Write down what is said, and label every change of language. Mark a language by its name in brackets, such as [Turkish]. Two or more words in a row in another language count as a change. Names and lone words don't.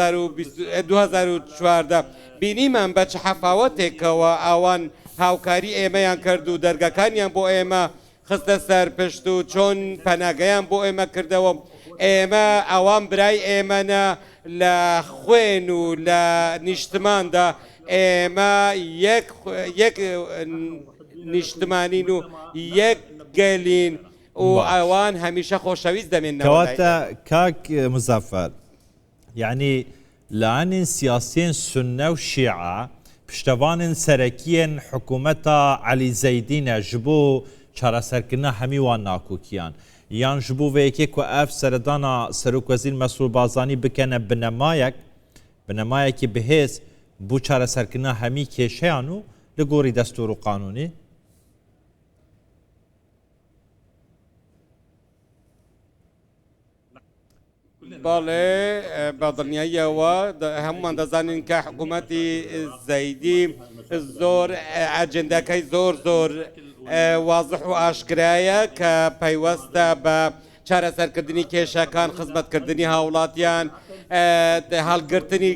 [Central Kurdish] 2014 بینیمان بە چ حەفاوەتێکەوە ئەوان هاوکاری ئێمەیان کرد و دەرگەکانیان بۆ ئێمە خستە سەر پشت و چۆن پەناگەیان بۆ ئێمە کردەوە ئێمە ئەوان برای ئێمەنە لە خوێن و لە نیشتماندا ئێمە یەک نیشتمانین و یەک گەلین و ئەوان هەمیشە خۆشەویست دەمێنەوە. [Kurdish] کەواتە کاک مزەفەر یعنی لایەنên siyasiyên Sunne û Şîa piştevanên serekiyên hikûmeta Elî Zeydîne ji bo çareserkirina hemî wan nakokiyan yan ji bo vê yekê ku ev seredana Serokwezîr Mesrûr Barzanî bikene binemayekî bihêz bû çareserkirina hemî kêşeyan û li gorî destûr û qanûnî [Central Kurdish] بەڵێ بە دڵنیاییەوە هەمومان دەزانین کە حکوومەتی زەیدی زۆر ئەجندەکەی زۆر وازح و ئاشکرایە کە پەیوەستە بە چارەسەرکردنی کێشەکان خزمەتکردنی هاوڵاتیان هەڵگرتنی